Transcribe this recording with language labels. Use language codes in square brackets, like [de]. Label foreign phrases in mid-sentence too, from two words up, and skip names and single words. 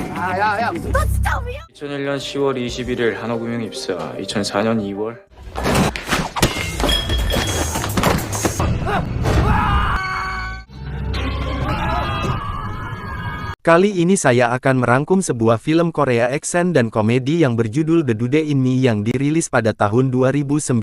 [ko] 야야야 너 진짜 위험. 2001년 10월 21일 한화금융 입사, 2004년 2월 [id] Kali ini saya akan merangkum sebuah film Korea action dan komedi yang berjudul The Dude in Me yang dirilis pada tahun 2019.